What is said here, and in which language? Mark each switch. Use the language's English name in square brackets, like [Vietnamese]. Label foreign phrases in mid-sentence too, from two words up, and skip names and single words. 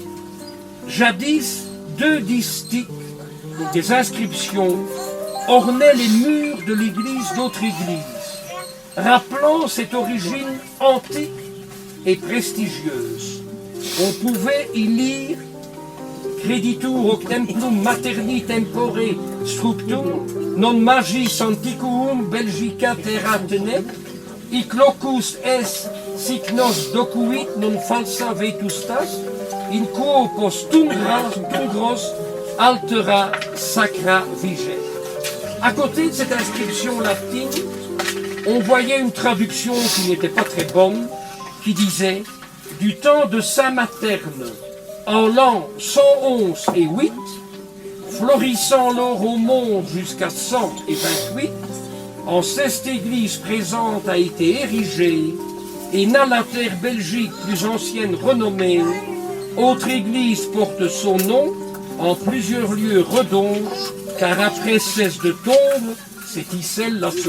[French] Jadis, deux distiques, donc des inscriptions, ornaient les murs de l'église d'autres églises, rappelant cette origine antique et prestigieuse. On pouvait y lire [Latin] Creditur hoc templum materni tempore structum, non magis antiquum Belgica terra tenet, hic locus est sic nos docuit non falsa vetustas, in quo post tungros altera sacra viget. [French] À côté de cette inscription latine, on voyait une traduction qui n'était pas très bonne, qui disait « Du temps de Saint Materne, en l'an 111 et 8, florissant l'or au monde jusqu'à 128, en cette église présente a été érigée, et n'a la terre Belgique plus ancienne renommée, autre église porte son nom, en plusieurs lieux redonde, car après cesse de tombe, c'est Issel la seconde.